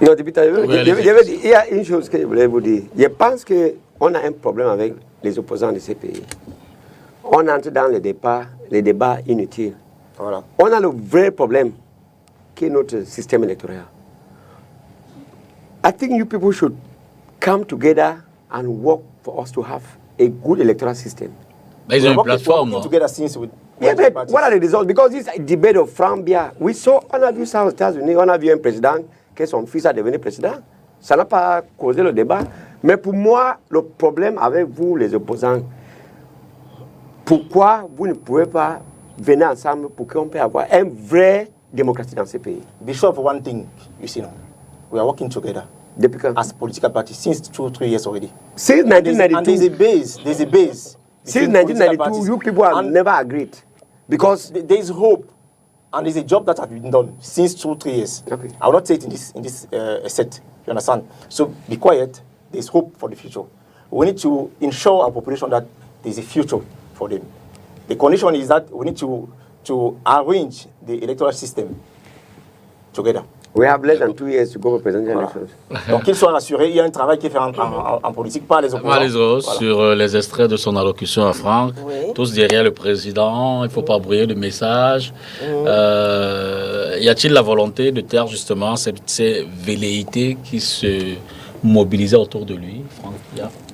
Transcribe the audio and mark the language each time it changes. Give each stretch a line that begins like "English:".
French: Non, député, il y a une chose que je voulais vous dire. Je pense qu'on a un problème avec les opposants de ces pays. On entre dans les débats inutiles. Voilà. On a le vrai problème qui est notre système électoral.
English: I think you people should come together and work for us to have a good electoral system.
French: Mais ils ont une plateforme.
English: Yeah, but what are the results? Because this debate of Frambia,
French: on a vu ça aux États-Unis, on a vu un président que son fils a devenu président. Ça n'a pas causé le débat. Mais pour moi, le problème avec vous, les opposants, pourquoi vous ne pouvez pas venir ensemble pour qu'on puisse avoir une vraie démocratie dans ces pays?
English: Bishop, one thing, you see now, we are working together.
French: Depuis quand?
English: As political party since 2-3 years already. Since 1992. And there's a base. Since 1992, you people have never agreed. Because there is hope, and there's a job that has been done since 2-3 years. Okay. I will not say it in this set. You understand? So be quiet. There's hope for the future. We need to ensure our population that there's a future for them. The condition is that we need to arrange the electoral system together. We have less than 2 years to go for presidential elections.
French: Donc qu'ils soient rassurés, il y a un travail qui est fait en politique par les opposants. Voilà. Sur les extraits de son allocution à Franck, tous derrière le président, il ne faut pas brouiller le message. Y a-t-il la volonté de taire justement ces velléités qui se mobilisaient autour de lui, Franck Biya?